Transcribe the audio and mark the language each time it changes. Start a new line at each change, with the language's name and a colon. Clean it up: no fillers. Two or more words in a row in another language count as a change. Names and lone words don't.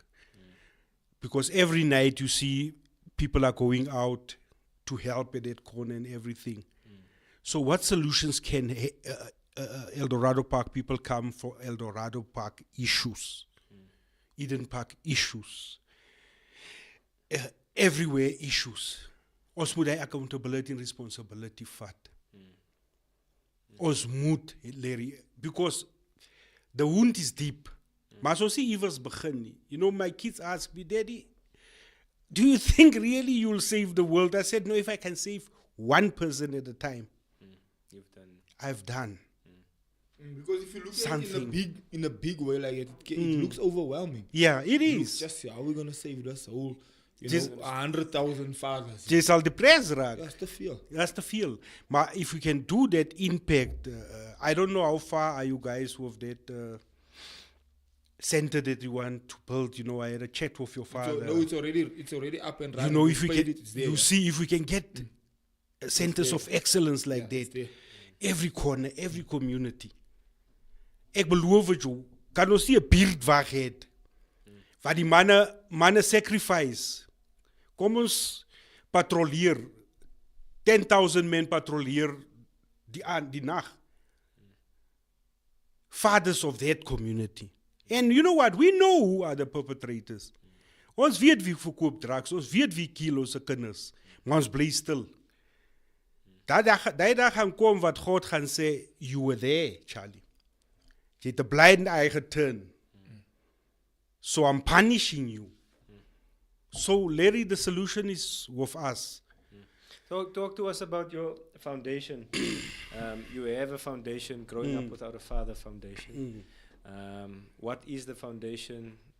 English: Because every night you see people are going out to help at that corner and everything. So what solutions can El Dorado Park people come for El Dorado Park issues? Eden Park issues. Everywhere issues.
Afrikaans: Ons moet hy
English: accountability and responsibility
Afrikaans: vat. Ons moet,
English: Larry, because the wound is deep.
Afrikaans: Maar so sê iewers begin nie.
English: You know, my kids ask me, Daddy, do you think really you'll save the world? I said, no, if I can save one person at a time, You've done. I've done. Because if you look at it Something. in a big way like it looks overwhelming. Yeah, it It looks is. just how are we gonna save this whole, Just- 100,000 fathers?
Afrikaans: Jy sal depressed raak.
English: That's the fear. That's the feel. Maar if we can do that impact, I don't know how far are you guys with that center that you want to build. You know, I had a chat with your father. So, no, it's already up and running. You know, We if we paid can, it, it's there, you yeah. see, if we can get centers there. of excellence like Yeah, it's that, there. every corner, every community.
Afrikaans: Ek beloof het jou, kan ons nie 'n buurtwag hê waar die manne sacrifice. Kom ons patrolleer. 10,000 men patrolleer die nag.
English: Fathers of that community. And you know what? We know who are the perpetrators.
Afrikaans: Ons weet wie verkoop drugs, ons weet wie kill ons se kinders, maar ons bly stil. Daai dag gaan kom wat God gaan sê,
English: you were there, Charley.
Afrikaans: Jy het 'n
English: blind eye geturn. So I'm punishing you. So Larry, the solution is with us. Talk to us about your foundation. You have a foundation, Growing Up Without a Father Foundation. What is the foundation?